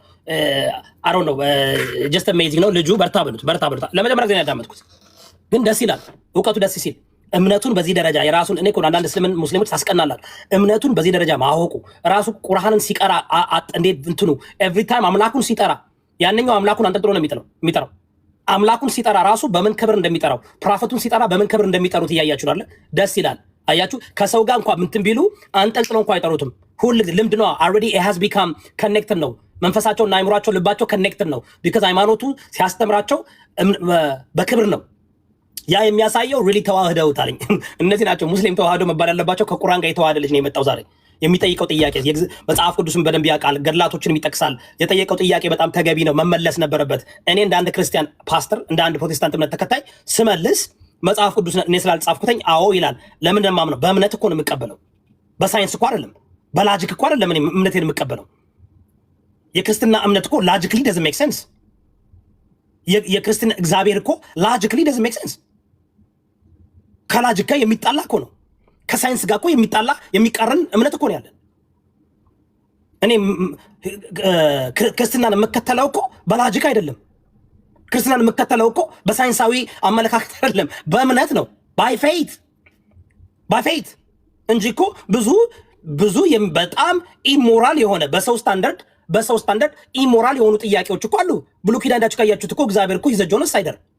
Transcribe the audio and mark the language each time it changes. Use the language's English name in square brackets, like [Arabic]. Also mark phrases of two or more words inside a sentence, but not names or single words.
[English] I don't know just amazing [Amharic] ነው ልጁ። በርታ ብሉት። ለመጀመሪያ ጊዜ ያዳመጥኩት ግን ደስ ይላል። እውቀቱ ደስ ሲል እምነቱን በዚህ ደረጃ የራሱን እኔ እኮ አንዳንድ ሙስሊሞች ታስቀናላችሁ። እምነቱን በዚህ ደረጃ ማወቁ ራሱ ቁርአንን ሲቀራ እንዴት እንትኑ ኤቭሪ ታይም አምላኩን ሲጠራ ያንኛው አምላኩን አንጠልጥሎ ነው የሚጠራው። አምላኩን ሲጠራ ራሱ በምን ክብር እንደሚጠራው ፕሮፌቱን ሲጠራ በምን ክብር እንደሚጠሩት እያያችሁ አይደል? ደስ ይላል። አያችሁ ከሰው ጋር እንኳን ምንትን ቢሉ አንጠልጥለው እንኳን አይጠሩትም። ሁሉ ልምድ ነው። [English] already it has become connected [Amharic] ነው። መንፈሳቸውና አይምሯቸው ልባቸው connected ነው። because ሃይማኖቱ ሲያስተምራቸው በክብር ነው። ያ የሚያሳየው really ተዋህደውታል። እነዚህ ናቸው ሙስሊም ተዋህዶ መባል ያለባቸው። ከቁርአን ጋር የተዋህደ ልጅ ነው የመጣው ዛሬ። የሚጠይቀው ጥያቄ መጽሐፍ ቅዱስን በደንብ ያውቃል፣ ገድላቶችን ይጠቅሳል። የጠየቀው ጥያቄ በጣም ተገቢ ነው፣ መመለስ ነበረበት። እኔ እንደ አንድ ክርስቲያን ፓስተር፣ እንደ አንድ ፕሮቴስታንት እምነት ተከታይ ስመልስ መጽሐፍ ቅዱስ እኔ ስላልጻፍኩተኝ አዎ ይላል። ለምን እንደማምነው በእምነት እኮ ነው የምቀበለው፣ በሳይንስ እኮ አይደለም፣ በላጂክ እኮ አይደለም። እኔ እምነቴን የምቀበለው የክርስትና እምነት እኮ ላጂክሊ [English] doesn't make sense። [Amharic] የክርስትና እግዚአብሔር እኮ ላጂክሊ [English] doesn't make sense። [Amharic] ከላጂክ ጋር የሚጣላ እኮ ነው። ከሳይንስ ጋር እኮ የሚጣላ የሚቃረን እምነት እኮ ነው ያለን። እኔ ክርስትናን የምከተለው እኮ በላጂክ አይደለም። ክርስትናን የምከተለው እኮ በሳይንሳዊ አመለካከት አይደለም፣ በእምነት ነው። [English] by faith [Amharic] እንጂ እኮ ብዙ በጣም ኢሞራል የሆነ በሰው ስታንዳርድ ኢሞራል የሆኑ ጥያቄዎች እኮ አሉ። ብሉይ ኪዳን እንዳችሁ ካያችሁት እኮ እግዚአብሔር እኮ [English] he's a genocider